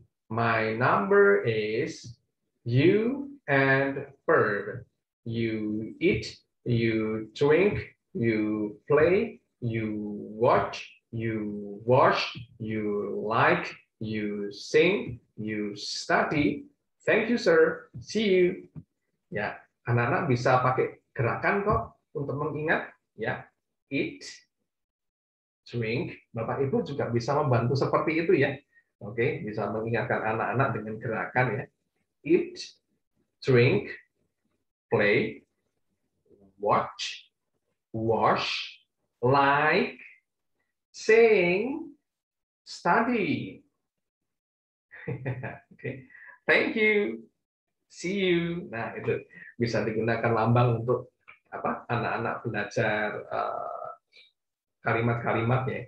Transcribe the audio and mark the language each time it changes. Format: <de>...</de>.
<en>My number is you and verb. You eat, you drink, you play, you watch, you wash, you like, you sing, you study. Thank you, sir. See you.</en> <id>Ya, anak-anak bisa pakai gerakan kok untuk mengingat.</id> <en>Ya, eat, drink.</en> <id>Bapak Ibu juga bisa membantu seperti itu ya. Oke, bisa mengingatkan anak-anak dengan gerakan ya.</id> <en>Eat, drink, play, watch, wash, like, sing, study. Oke, thank you, see you.</en> <id>Nah, itu bisa digunakan lambang untuk apa? Anak-anak belajar kalimat-kalimatnya.</id>